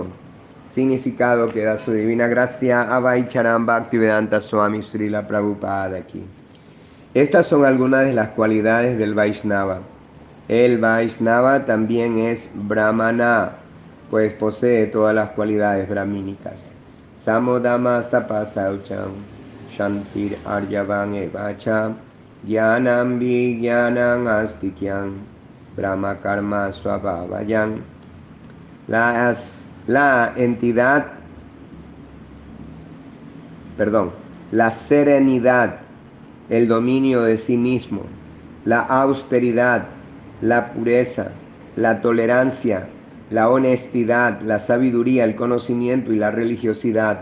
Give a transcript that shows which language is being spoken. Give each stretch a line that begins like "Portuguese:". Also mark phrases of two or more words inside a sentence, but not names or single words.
Spanish: Significado que da su divina gracia Abhay Charan Bhaktivedanta Swami Srila Prabhupada aquí. Estas son algunas de las cualidades del Vaishnava. El Vaishnava también es Brahmana, pues posee todas las cualidades brahmínicas.
Sanskrit: Samodamastapasaucham, Shantir Aryavan Evacha, Jnanam Vijnanam Astikyam, Brahma Karma Swabhavayan.
Spanish: La entidad, perdón, la serenidad, el dominio de sí mismo, la austeridad, la pureza, la tolerancia, la honestidad, la sabiduría, el conocimiento y la religiosidad.